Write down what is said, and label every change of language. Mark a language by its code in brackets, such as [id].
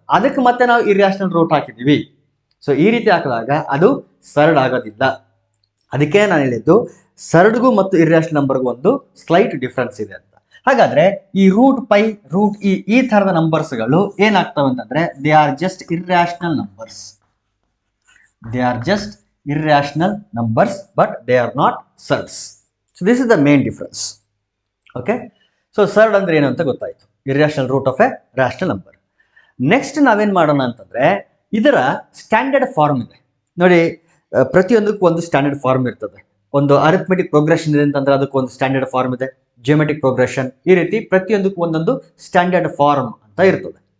[kn] ಅದಕ್ಕೆ ಮತ್ತೆ ನಾವು ಇರ್ರ್ಯಾಷನಲ್ ರೂಟ್ ಹಾಕಿದ್ದೀವಿ. ಸೊ ಈ ರೀತಿ ಹಾಕಿದಾಗ ಅದು ಸರ್ಡ್ ಆಗೋದಿಲ್ಲ. ಅದಕ್ಕೆ ನಾನು ಹೇಳಿದ್ದು ಸರ್ಡ್ಗೂ ಮತ್ತು ಇರ್ರ್ಯಾಷನಲ್ ನಂಬರ್ಗೂ ಒಂದು ಸ್ಲೈಟ್ ಡಿಫ್ರೆನ್ಸ್ ಇದೆ ಅಂತ. ಹಾಗಾದ್ರೆ ಈ ರೂಟ್ ಪೈ, ರೂಟ್ ಇ, ಈ ಥರದ ನಂಬರ್ಸ್ಗಳು ಏನಾಗ್ತವೆ ಅಂತಂದ್ರೆ [en] They are just irrational numbers. They are just irrational numbers, but they are not surds. So this is the main difference. [kn] Okay, so surd ಅಂದ್ರೆ ಏನು ಅಂತ ಗೊತ್ತಾಯ್ತು. [en] irrational root of a rational number. [kn] Next ನಾವೇನು ಮಾಡೋಣ ಅಂತಂದ್ರೆ ಇದರ standard form ಇದೆ ನೋಡಿ. ಪ್ರತಿಯೊಂದಕ್ಕೂ ಒಂದು ಸ್ಟ್ಯಾಂಡರ್ಡ್ ಫಾರ್ಮ್ ಇರ್ತದೆ. ಒಂದು ಅರಿಥಮೆಟಿಕ್ ಪ್ರೋಗ್ರೆಷನ್ ಇದೆ ಅಂತಂದ್ರೆ ಅದಕ್ಕೆ ಒಂದು ಸ್ಟ್ಯಾಂಡರ್ಡ್ ಫಾರ್ಮ್ ಇದೆ. ಜಿಯೋಮೆಟ್ರಿಕ್ ಪ್ರೋಗ್ರೆಷನ್, ಈ ರೀತಿ ಪ್ರತಿಯೊಂದಕ್ಕೂ ಒಂದೊಂದು ಸ್ಟ್ಯಾಂಡರ್ಡ್ ಫಾರ್ಮ್ ಅಂತ ಇರ್ತದೆ.